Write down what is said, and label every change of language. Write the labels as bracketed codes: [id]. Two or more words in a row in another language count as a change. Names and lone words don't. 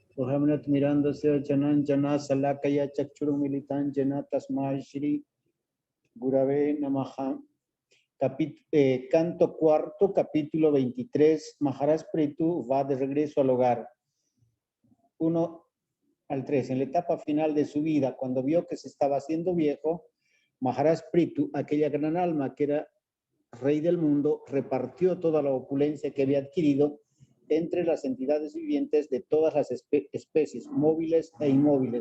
[sa] ॐ अज्ञान तिमिरान्धस्य ज्ञानाञ्जन शलाकया चक्षुर् उन्मीलितं येन तस्मै श्री गुरवे नमः. [es] Canto cuarto, capítulo 23. Maharaj Prithu va de regreso al hogar. 1 al 3. En la etapa final de su vida, cuando vio que se estaba haciendo viejo, Maharaj Prithu, aquella gran alma que era rey del mundo, repartió toda la opulencia que había adquirido entre las entidades vivientes de todas las especies, móviles e inmóviles.